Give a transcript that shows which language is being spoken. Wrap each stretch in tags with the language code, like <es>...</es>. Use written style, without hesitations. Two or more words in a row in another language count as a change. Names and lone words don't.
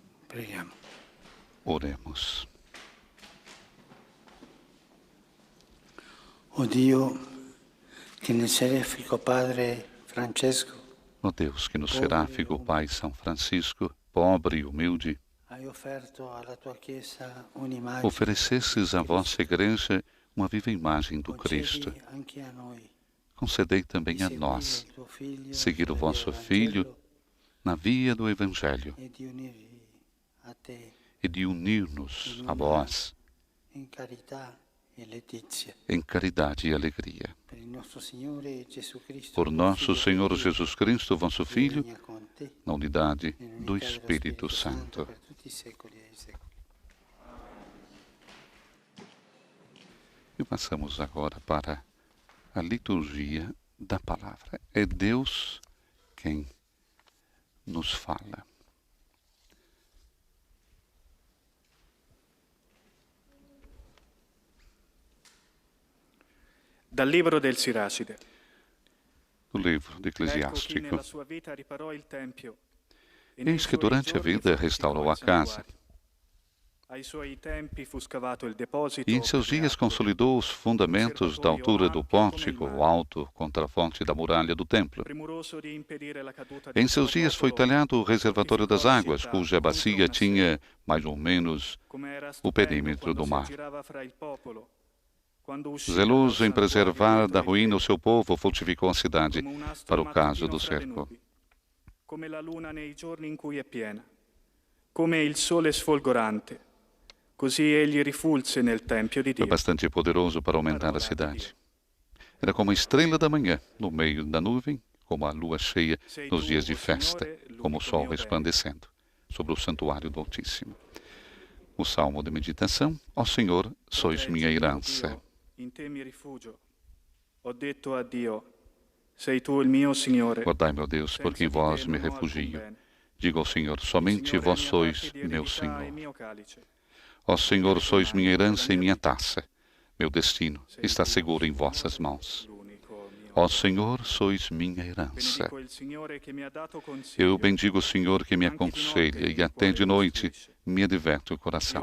<it>Preghiamo.</it> <pt>Oremos.</pt> <it>O Dio, che nel serefico Padre Francesco</it> <pt>Ó Deus, que no seráfico Pai São Francisco, pobre e humilde,</pt> <it>hai offerto alla tua Chiesa un'immagine,</it> <pt>oferecesses à vossa Igreja uma viva imagem do Cristo.</pt> <it>concedi anche a noi</it> <pt>Concedei também</pt> <it>di</it> <pt>a</pt> <it>seguire</it> <pt>nós</pt> <it>il tuo Figlio</it> <pt>seguir o</pt> <it>nel</it> <pt>vosso</pt> <it>Vangelo</it> <pt>Filho na via do Evangelho</pt> <it>e di unirvi a te</it> <pt>e de unir-nos a vós</pt> <it>in carità e letizia.</it> <pt>em caridade e alegria.</pt> <it>Per il nostro Signore Gesù Cristo,</it> <pt>Por</pt> <it>tuo</it> <pt>nosso</pt> <it>Figlio,</it> <pt>Senhor</pt> <it>Dio,</it> <pt>Jesus Cristo, vosso</pt> <it>che</it> <pt>Filho,</pt> <it>regna con te</it> <pt>na unidade</pt> <it>nell'unità</it> <pt>do</pt> <it>dello</it> <pt>Espírito Santo.</pt> <it>per tutti i secoli e i secoli.</it> <pt>E passamos agora para a liturgia da palavra. É Deus quem nos fala.</pt> <it>Dal libro del Siracide.</it> <pt>Do livro do</pt> <it>Ecco chi</it> <pt>Eclesiástico.</pt> <it>nella sua vita riparò il tempio e</it> <pt>Eis que durante a vida restaurou a casa,</pt> <it>ai suoi tempi fu scavato il deposito</it> <pt>e em seus dias consolidou os fundamentos da altura do pórtico, o alto contraforte da muralha do templo.</pt> <it>premuroso di impedire la caduta</it> <pt>Em</pt> <it>del</it> <pt>seus dias foi</pt> <it>popolo,</it> <pt>talhado o reservatório das águas, cuja bacia tinha mais ou menos</pt> <it>come era</it> <pt>o</pt> <it>stupendo</it> <pt>perímetro</pt> <it>quando</it> <pt>do</pt> <it>si</it> <pt>mar.</pt> <it>aggirava fra il popolo, quando usciva</it> <pt>Zeloso</pt> <it>dal</it> <pt>em preservar</pt> <it>santuario</it> <pt>da</pt> <it>dietro i</it> <pt>ruína o</pt> <it>tetti,</it> <pt>seu povo, fortificou a cidade</pt> <it>come un astro</it> <pt>para o caso</pt> <it>mattutino</it> <pt>do</pt> <it>fra le</it> <pt>cerco.</pt> <it>nubi, come la luna nei giorni in cui è piena, come il sole sfolgorante. Così egli rifulse nel tempio di</it> <pt>Foi</pt> <it>Dio.</it> <pt>bastante poderoso para aumentar a cidade. Era como a estrela da manhã, no meio da nuvem, como a lua cheia nos dias de festa, como o sol resplandecendo sobre o santuário do Altíssimo. O salmo de meditação: Ó Senhor, sois minha herança.</pt> <it>In te mi rifugio. Ho detto a Dio, sei tu il mio Signore. Guardai,</it> <pt>meu Deus, porque em vós me refugio. Digo ao Senhor, somente vós sois meu Senhor. Ó Senhor, sois minha herança e minha taça. Meu destino está seguro em vossas mãos. Ó Senhor, sois minha herança. Eu bendigo o Senhor que me aconselha e até de noite me adverte o coração.</pt>